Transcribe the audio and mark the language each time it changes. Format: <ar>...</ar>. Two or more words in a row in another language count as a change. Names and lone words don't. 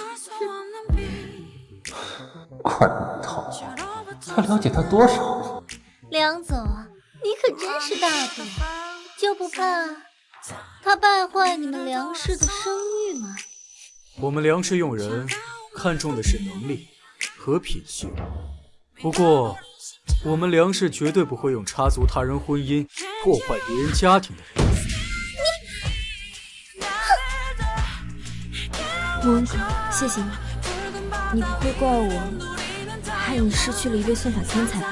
<zh>怪不得他了解他多少？梁總，你可真是大度，就不怕他敗壞你們梁氏的聲譽嗎？我們梁氏用人看重的是能力和品行，不過我們梁氏絕對不會用插足他人婚姻破壞別人家庭的人。莫文可，謝謝你，你不會怪我害你失去了一位算法天才吧？</zh>